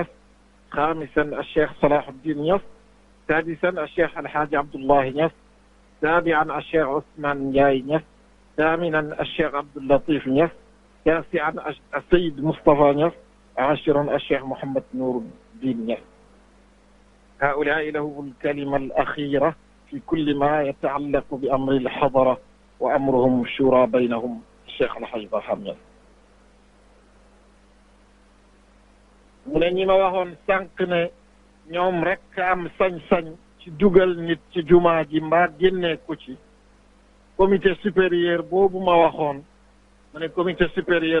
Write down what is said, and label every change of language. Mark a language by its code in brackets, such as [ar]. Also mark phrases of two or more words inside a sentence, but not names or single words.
[ar] خامسا الشيخ صلاح الدين نياس سادسا الشيخ الحاج عبد الله نياس سابعا الشيخ عثمان جاي نياس ثامنا الشيخ عبد اللطيف نياس تاسعا السيد مصطفى نياس عاشرا الشيخ محمد نور الدين نياس هؤلاء لهم الكلمة الأخيرة في كل ما يتعلق بأمر الحضرة وأمرهم شورى بينهم الشيخ الحاج برهام Niass [wo] mu ne ñi ma waxoon sànq ne ñoom rek am sañ-sañ ci dugal nit ci jumaa ji mbaa génnee ko ci [fr] comité supérieur [wo] boobu ma waxoon mu ne [fr] comité supérieur